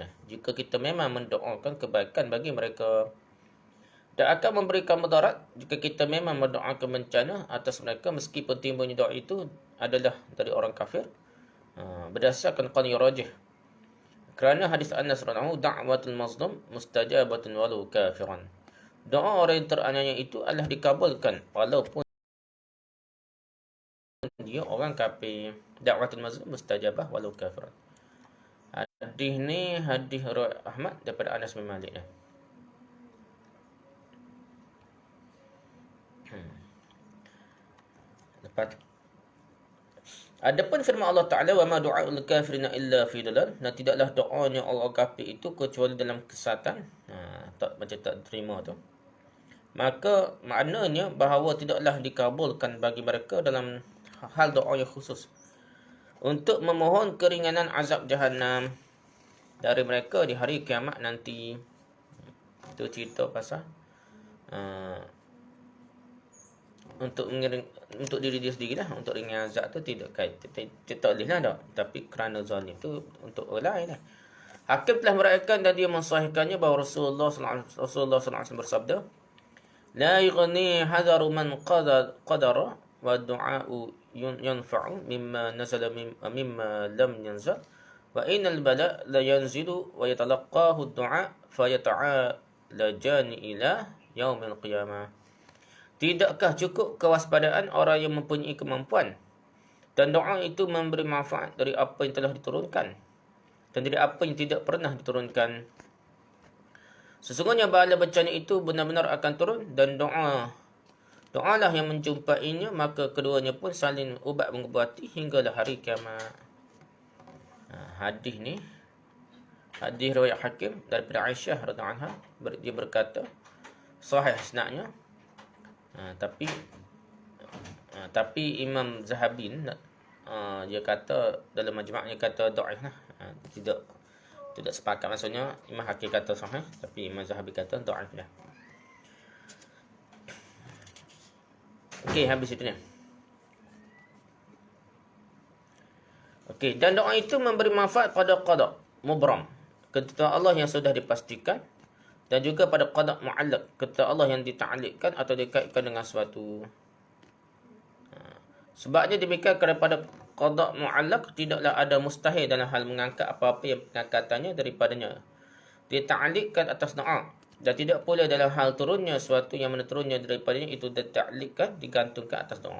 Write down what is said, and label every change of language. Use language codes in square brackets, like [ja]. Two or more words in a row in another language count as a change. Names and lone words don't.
[ms] Jika kita memang mendoakan kebaikan bagi mereka, dan akan memberikan mudarat jika kita memang mendoakan bencana atas mereka, meskipun timbulnya doa itu adalah dari orang kafir, berdasarkan [ar] قول راجح. [ms] Kerana hadis Anas [ar] رضي الله عنه, دعوة المظلوم مستجابة ولو كافرا. [ms] Doa orang yang teraniaya itu adalah dikabulkan walaupun dia orang kafir. [ar] دعوة المظلوم مستجابة ولو كافرا. [ms] Hadis ni hadis riwayat Ahmad daripada Anas bin Malik dah. Lepas adapun firman Allah Ta'ala, [ar] وما دعاء الكافرين إلا في ضلال, [ms] dan tidaklah doanya orang kafir itu kecuali dalam kesesatan. Macam tak terima tu. Maka maknanya bahawa tidaklah dikabulkan bagi mereka dalam hal doa yang khusus untuk memohon keringanan azab Jahannam dari mereka di hari kiamat nanti. Itu cerita pasal untuk diri dia sendiri lah, untuk ringan azab tu tidak kait, tak boleh lah tak. Tapi kerana zalim tu untuk orang lain lah. Hakim telah meraihkan dan dia mensahihkannya bahawa Rasulullah SAW bersabda, [ar] لا يغني حذر من قدر والدعاء ينفع مما نزل مما لم ينزل وإن البلاء لا ينزل ويتلقاه الدعاء فيعتلجان إلى يوم القيامة. [ms] Tidakkah cukup kewaspadaan orang yang mempunyai kemampuan, dan doa itu memberi manfaat dari apa yang telah diturunkan dan dari apa yang tidak pernah diturunkan. Sesungguhnya bala bencana itu benar-benar akan turun, dan doalah yang menjumpainya, maka keduanya pun saling ubat mengubati hinggalah hari kiamat. Hadis ni hadis riwayat Hakim daripada Aisyah [ar] رضي الله عنها, [ms] dia berkata sahih isnadnya. Tapi Imam Zahabi dia kata dalam majma'nya kata dhaif lah. Tidak sepakat, maksudnya Imam Hakim kata sahih, tapi Imam Zahabi kata dhaif lah. Okey, habis itu ni. Okey, dan doa itu memberi manfaat pada [ar] قضاء مبرم, [ms] ketentuan Allah yang sudah dipastikan, dan juga pada [ar] قضاء معلق, [ms] ketentuan Allah yang dita'alliqkan atau dikaitkan dengan sesuatu. Sebabnya demikian, kerana pada [ar] قضاء معلق [ms] tidaklah ada mustahil dalam hal mengangkat apa-apa yang pengangkatannya daripadanya dita'alliqkan atas doa, dan tidak pula dalam hal turunnya sesuatu yang mana turunnya daripadanya itu dita'alliqkan, digantungkan atas doa.